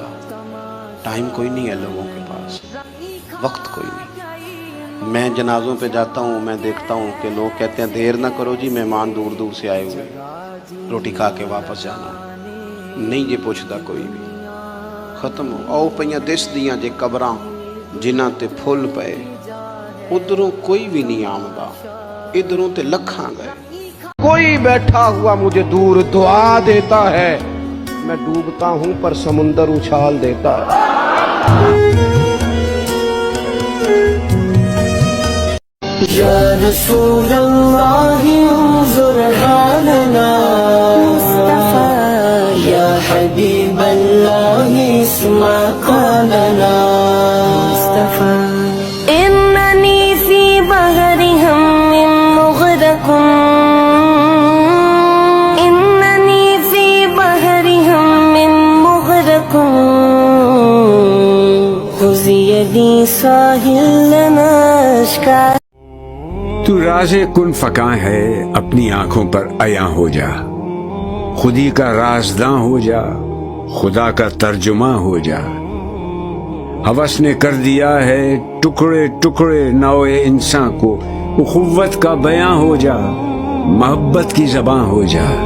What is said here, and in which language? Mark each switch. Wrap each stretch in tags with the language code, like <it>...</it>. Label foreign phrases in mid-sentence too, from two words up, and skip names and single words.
<ur>ٹائم کوئی نہیں ہے لوگوں کے پاس, وقت کوئی نہیں. میں جنازوں پہ جاتا ہوں, میں دیکھتا ہوں کہ لوگ کہتے ہیں دیر نہ کرو جی, مہمان دور دور سے آئے ہوئے, روٹی کھا کے واپس جانا. نہیں یہ پوچھتا کوئی بھی. ختم ہو.</ur> <pa>او پئیاں دس دیاں جے قبراں جنہاں تے پھل پئے, ادھروں کوئی بھی نہیں آمدا, ادھروں تے لکھاں گئے.</pa> <ur>کوئی بیٹھا ہوا مجھے دور دعا دیتا ہے, میں ڈوبتا ہوں پر سمندر اچھال دیتا ہے.</ur> <ar>یا رسول اللہ انظر حالنا, یا حبیب اللہ اسمع قولنا. اننی فی بحر ہم مغرق, اننی فی بحر ہم مغرق, خذ یدی ساحل لنا اشکا.</ar> <ur>تو راز کن فکاں ہے, اپنی آنکھوں پر عیاں ہو جا. خودی کا رازداں ہو جا, خدا کا ترجمہ ہو جا. ہوس نے کر دیا ہے ٹکڑے ٹکڑے نوع انسان کو, اخوت کا بیاں ہو جا, محبت کی زباں ہو جا.</ur>